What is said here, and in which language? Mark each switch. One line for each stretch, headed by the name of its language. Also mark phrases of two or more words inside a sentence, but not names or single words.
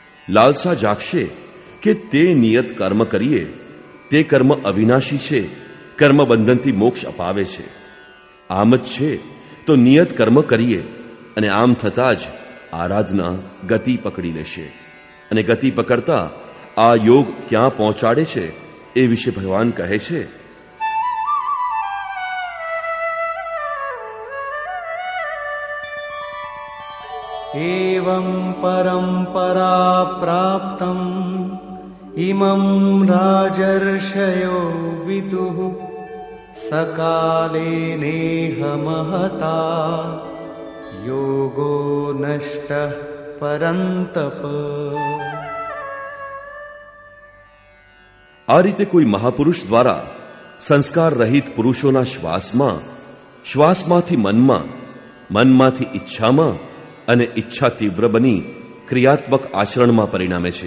Gujarati: લાલસા જાગશે કે તે નિયત કર્મ કરીએ તે કર્મ અવિનાશી છે, કર્મ બંધનથી મોક્ષ અપાવે છે. આમ જ છે તો નિયત કર્મ કરીએ અને આમ થતાં જ આરાધના ગતિ પકડી લેશે. અને ગતિ પકડતા આ યોગ ક્યાં પહોંચાડે છે એ વિશે ભગવાન કહે છે,
Sanskrit: एवं परंपरा प्राप्तम् इमं राजर्षयो विदुः सकाले नेह महता योगो नष्टः परंतप.
Gujarati: આ રીતે કોઈ મહાપુરુષ દ્વારા સંસ્કાર રહિત પુરુષોના શ્વાસમાંથી મનમાં, મનમાંથી ઈચ્છામાં અને ઈચ્છા તીવ્ર બની ક્રિયાત્મક આચરણમાં પરિણામે છે.